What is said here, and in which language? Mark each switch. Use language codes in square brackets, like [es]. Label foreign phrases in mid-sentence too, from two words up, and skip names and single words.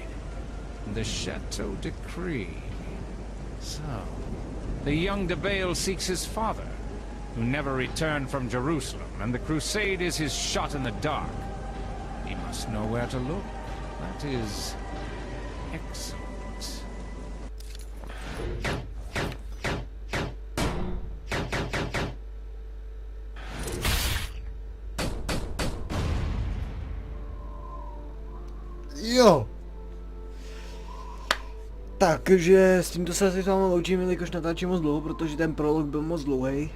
[en] The Chateau de Crie. So, the young De Bale seeks his father, who never returned from Jerusalem, and the crusade is his shot in the dark. He must know where to look. That is excellent. [cs] Jo. Takže s tímto se asi s vámi loučím, jelikož natáčím moc dlouho, protože ten prolog byl moc dlouhý.